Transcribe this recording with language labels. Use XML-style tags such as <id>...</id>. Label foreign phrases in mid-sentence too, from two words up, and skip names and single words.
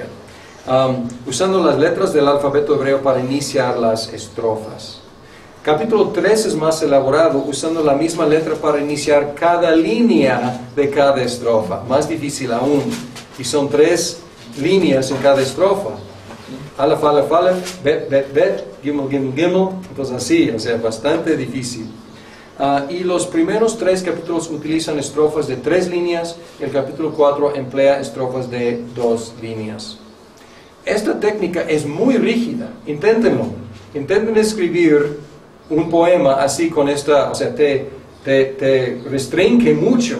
<es>Usando las letras del alfabeto hebreo para iniciar las estrofas. Capítulo 3 es más elaborado, usando la misma letra para iniciar cada línea de cada estrofa. Más difícil aún. Y son 3 líneas en cada estrofa. Aleph, Aleph, Aleph, Bet, Bet, Bet, Gimel, Gimel, Gimel. Entonces así, o sea, bastante difícil. Y los primeros 3 capítulos utilizan estrofas de 3 líneas. El capítulo 4 emplea estrofas de 2 líneas. Esta técnica es muy rígida. Inténtenlo. Intenten escribir un poema así con esta, o sea, te restringe mucho.</es>